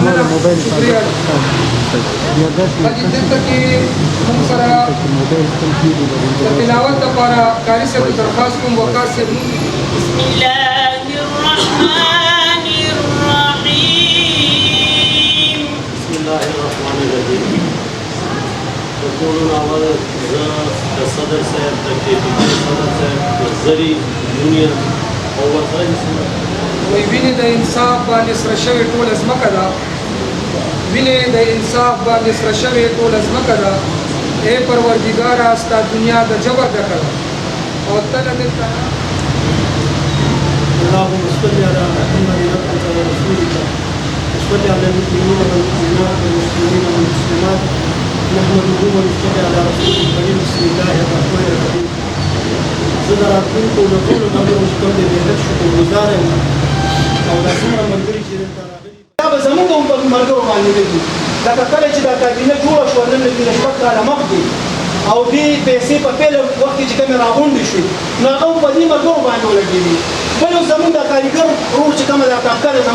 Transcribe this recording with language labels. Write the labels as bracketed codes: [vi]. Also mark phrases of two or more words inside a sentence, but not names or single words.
[ps] شکریہ حاجی دلته کې موږ سره د تلاوت لپاره قاري صاحب درخواست کوم وقاص صاحب [ar] بسم الله الرحمن الرحيم بسم الله الرحمن الرحيم [ps] ټولو اول د صدر صاحب د KPP صدر صاحب د زری یونین او ورسره وی وینې د انصاف باندې سره شوې ټوله ځمکه ده وینې د انصاف باندې سره شوې ټوله ځمکه ده ای پروردګاره ستا دنیا د جبر ډکه ده او تله دلته [ar] اللهم صل على محمد وعلى رسولك وصل على المؤمنين والمؤمنات والمسلمين والمسلمات نحمده ونصلي على رسوله الكريم بسم الله الرحمن الرحيم [ps] زه د راتلونکو د ټولو ملګرو چې کوم دی ملت شکرګزاره یم او دا څومره ملګري چې دلته راغلي دا به زموږ هم په ملګرو باندې لګي لکه کله چې دا کابینه جوړه شوه نن لږ شپږ کاله مخکې او دې پیسې په پیل وخت کې چې کومې راغونډې شوې نو هغه هم په دې ملګرو باندې ولګېدې بل یو زموږ د کارګر ورور چې کومه دا کاکر دی